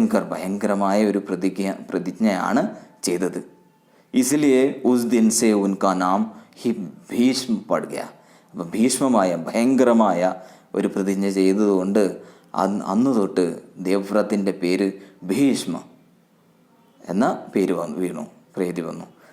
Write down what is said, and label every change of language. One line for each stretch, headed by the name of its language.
Malayalam: ഭയങ്കരമായ ഒരു പ്രതിജ്ഞയാണ് ചെയ്തത്.
Hindi: इसलिए उस दिन से उनका नाम ही ഭീഷ്മ പड़ गया.
Malayalam: അപ്പോൾ ഭയങ്കരമായ ഒരു പ്രതിജ്ഞ ചെയ്തതുകൊണ്ട് അന്ന് തൊട്ട് ദേവ്രത്തിൻ്റെ പേര് ഭീഷ്മ എന്ന പേര് വന്നു.